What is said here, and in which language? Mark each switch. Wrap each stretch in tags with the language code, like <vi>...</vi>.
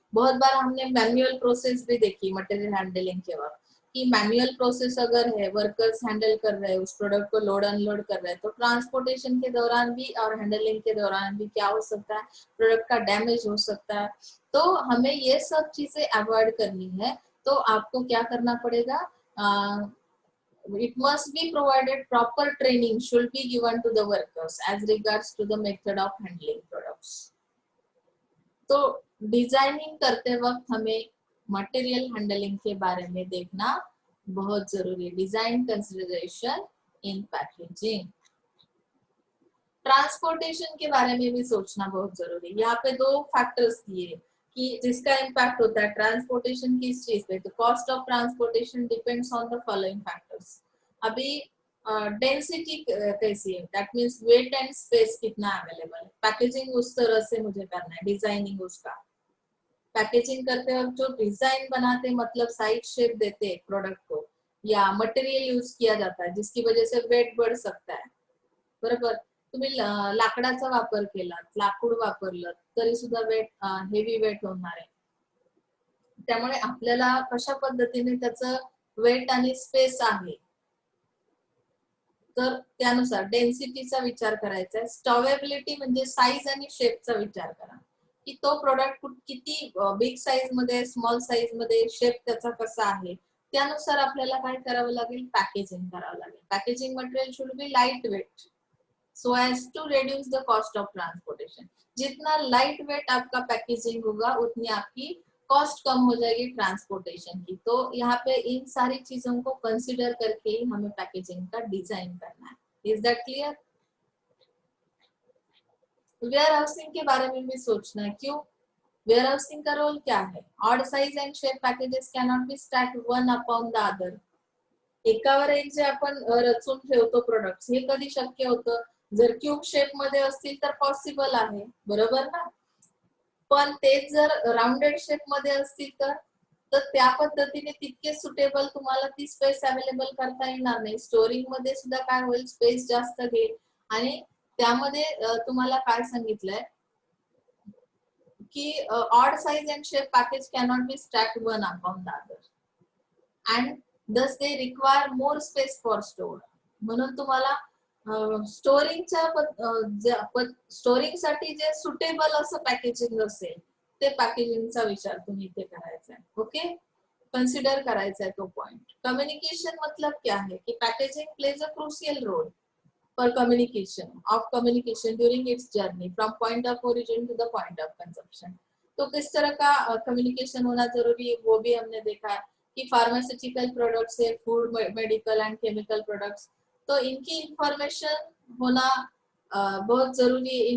<hi>बहुत बार हमने manual process भी देखी मटेरियल हैंडलिंग के वक्त कि मैनुअल प्रोसेस अगर है, वर्कर्स हैंडल कर रहे हैं उस प्रोडक्ट को, लोड अनलोड कर रहे हैं, तो ट्रांसपोर्टेशन के दौरान भी और हैंडलिंग के दौरान भी क्या हो सकता है, प्रोडक्ट का डैमेज हो सकता है। तो हमें ये सब चीजें अवॉइड करनी है। तो आपको क्या करना पड़ेगा,</hi> <en>it must be provided proper training should be given to the workers as regards to the method of handling products।</en> <hi>तो डिजाइनिंग करते वक्त हमें मटेरियल हैंडलिंग के बारे में देखना बहुत जरूरी है।</hi> <en>Design consideration in packaging.</en> <hi>Transportation के बारे में भी सोचना बहुत जरूरी है। यहाँ पे दो फैक्टर्स दिए कि जिसका इम्पैक्ट होता है ट्रांसपोर्टेशन किस चीज पे, तो</hi> <en>Cost of transportation depends on the following factors.</en> <hi>अभी डेंसिटी कैसी है,</hi> <en>that means weight and space</en> <hi>कितना अवेलेबल है। पैकेजिंग उस तरह से मुझे करना है, डिजाइनिंग उसका। पैकेजिंग करते वक्त जो डिजाइन बनाते मतलब साइड शेप देते प्रोडक्ट को, या मटेरियल यूज किया जाता है जिसकी वजह से वेट बढ़ सकता है, बरोबर।</hi> <mr>तुम्ही लाकडाचा वापर केला, लाकूड वापरलं तरी सुद्धा वेट हेवी वेट होणार आहे। त्यामुळे आपल्याला कशा पद्धतीने त्याचं वेट आणि स्पेस आहे तर त्यानुसार डेन्सिटीचा विचार करायचा आहे। स्टॉवेबिलिटी म्हणजे साईज आणि शेपचा विचार करा की तो प्रोडक्ट किती बिग साईज मध्ये, स्मॉल साईज मध्ये, शेप त्याचा कसा आहे, त्यानुसार आपल्याला काय करावं लागेल, पॅकेजिंग करावं लागेल।</mr> <en>Packaging material should be light weight so as to reduce the cost of transportation।</en> <hi>जितना लाइट वेट आपका पैकेजिंग होगा उतनी आपकी कॉस्ट कम हो जाएगी ट्रांसपोर्टेशन की। तो यहाँ पे इन सारी चीजों को कंसिडर करके ही हमें पैकेजिंग का डिजाइन करना है।</hi> <en>Is that clear?</en> <hi>Where housing के बारे में भी सोचना है। क्यों? वेयर हाउसिंग का रोल क्या है?</hi> <en>Odd size and shape packages cannot be stacked one upon the other.</en> <mr>एकावर एक जे आपण रचून ठेवतो प्रोडक्ट्स, हे कधी शक्य होतं, जर क्यूब शेप मध्ये असतील तर पॉसिबल आहे, बरोबर ना। पण तेच जर राउंडेड शेप मध्ये असतील तर त्या पद्धतीने तितके सुटेबल तुम्हाला ती स्पेस अवेलेबल करता येणार नाही। स्टोरिंग मध्ये सुद्धा काय होईल, स्पेस जास्त घेईल। आणि त्यामध्ये तुम्हाला काय सांगितलंय की</mr> <en>Odd size and shape package cannot be stacked one upon the other and thus they require more space for store।</en> <mr>म्हणून तुम्हाला स्टोरिंग साठी जे सुटेबल असं पॅकेजिंग असेल ते पॅकेजिंगचा विचार तुम्ही इथे करायचा आहे।</mr> <hi>ओके, कंसिडर करायचा है तो पॉइंट। कम्युनिकेशन मतलब क्या है कि</hi> <en>Packaging plays a crucial role for communication during its journey from point of origin to the point of consumption.</en> <hi>तो किस तरह का कम्युनिकेशन होना जरूरी है वो भी हमने देखा है कि फार्मास्यूटिकल प्रोडक्ट्स है, food, medical and chemical products, तो इनकी इंफॉर्मेशन होना बहुत जरूरी है।</hi>